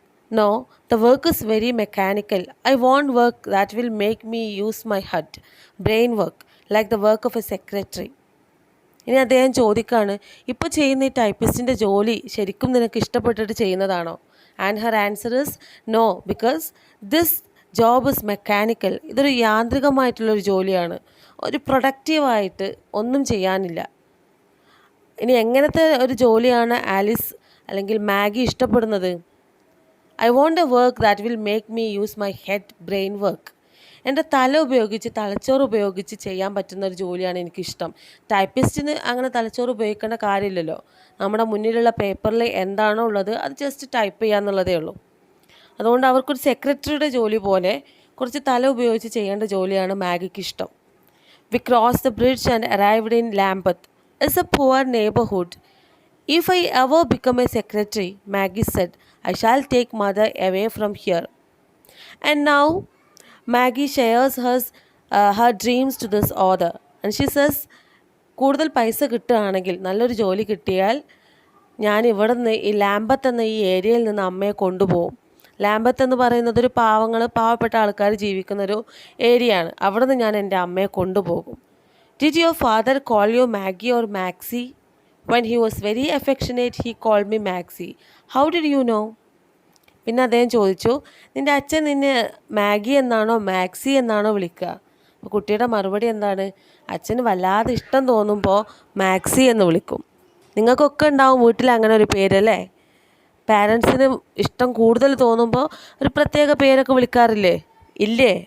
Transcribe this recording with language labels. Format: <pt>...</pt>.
<en>No, the work is very mechanical. I want work that will make me use my head. Brain work, like the work of a secretary.</en> <ml>ഇനി അദ്ദേഹം ചോദിക്കുകയാണ്, ഇപ്പോൾ ചെയ്യുന്ന ഈ ടൈപ്പിസ്റ്റിൻ്റെ ജോലി ശരിക്കും നിനക്ക് ഇഷ്ടപ്പെട്ടിട്ട് ചെയ്യുന്നതാണോ?</ml> <en>And her answer is no, because this job is mechanical.</en> <ml>ഇതൊരു യാന്ത്രികമായിട്ടുള്ളൊരു ജോലിയാണ്, ഒരു പ്രൊഡക്റ്റീവായിട്ട് ഒന്നും ചെയ്യാനില്ല. ഇനി എങ്ങനത്തെ ഒരു ജോലിയാണ് ആലിസ് അല്ലെങ്കിൽ മാഗി ഇഷ്ടപ്പെടുന്നത്?</ml> <en>I want a work that will make me use my head brain work.</en> <ml>എൻ്റെ തല ഉപയോഗിച്ച്, തലച്ചോറ് ഉപയോഗിച്ച് ചെയ്യാൻ പറ്റുന്ന ഒരു ജോലിയാണ് എനിക്കിഷ്ടം. ടൈപ്പിസ്റ്റിന് അങ്ങനെ തലച്ചോറ് ഉപയോഗിക്കേണ്ട കാര്യമില്ലല്ലോ. നമ്മുടെ മുന്നിലുള്ള പേപ്പറിൽ എന്താണോ ഉള്ളത് അത് ജസ്റ്റ് ടൈപ്പ് ചെയ്യാന്നുള്ളതേ ഉള്ളൂ. അതുകൊണ്ട് അവർക്കൊരു സെക്രട്ടറിയുടെ ജോലി പോലെ കുറച്ച് തല ഉപയോഗിച്ച് ചെയ്യേണ്ട ജോലിയാണ് മാഗിക്ക് ഇഷ്ടം.</ml> <en>We cross the bridge and arrived in Lambeth. It's a poor neighbourhood. If I ever become a secretary, Maggie said, I shall take mother away from here. And now Maggie shares her dreams to this author. And she says,</en> <ml>കൂടുതൽ പൈസ കിട്ടുകയാണെങ്കിൽ, നല്ലൊരു ജോലി കിട്ടിയാൽ ഞാൻ ഇവിടെ നിന്ന് ഈ ലാംബത്ത് എന്ന ഈ ഏരിയയിൽ നിന്ന് അമ്മയെ കൊണ്ടുപോകും. ലാംബത്ത് എന്ന് പറയുന്നത് ഒരു പാവപ്പെട്ട ആൾക്കാർ ജീവിക്കുന്നൊരു ഏരിയയാണ്. അവിടെ നിന്ന് ഞാൻ എൻ്റെ അമ്മയെ കൊണ്ടുപോകും.</ml> <en>Did your father call you Maggie or Maxie? When he was very affectionate, he called me Maxie. How did you know?</en> <ml>പിന്നെ അദ്ദേഹം ചോദിച്ചു, നിൻ്റെ അച്ഛൻ നിന്നെ മാഗി എന്നാണോ മാക്സി എന്നാണോ വിളിക്കുക? അപ്പോൾ കുട്ടിയുടെ മറുപടി എന്താണ്? അച്ഛന് വല്ലാതെ ഇഷ്ടം തോന്നുമ്പോൾ മാക്സി എന്ന് വിളിക്കും. നിങ്ങൾക്കൊക്കെ ഉണ്ടാവും വീട്ടിൽ അങ്ങനെ ഒരു പേരല്ലേ? പാരൻസിന് ഇഷ്ടം കൂടുതൽ തോന്നുമ്പോൾ ഒരു പ്രത്യേക പേരൊക്കെ വിളിക്കാറില്ലേ? ഇല്ലേ?</ml>